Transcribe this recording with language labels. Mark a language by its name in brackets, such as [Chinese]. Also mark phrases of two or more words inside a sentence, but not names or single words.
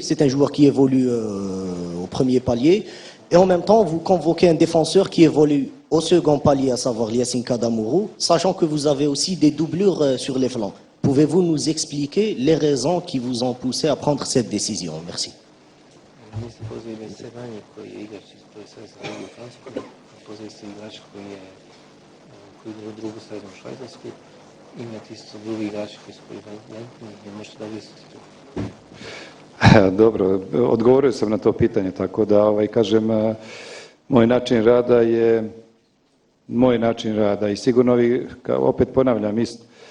[French] C'est un joueur qui évolue au premier palier. Et en même temps, vous convoquez un défenseur qui évolue au second palier, à savoir Yacine Kadamourou, sachant que vous avez aussi des doublures sur les flancs. Pouvez-vous nous expliquer les raisons qui vous ont poussé à prendre cette décision? Merci. [Serbian] Dobro, odgovorio sam na to pitanje, tako da kažem, moj način rada je moj način rada i sigurno opet ponavljam isto,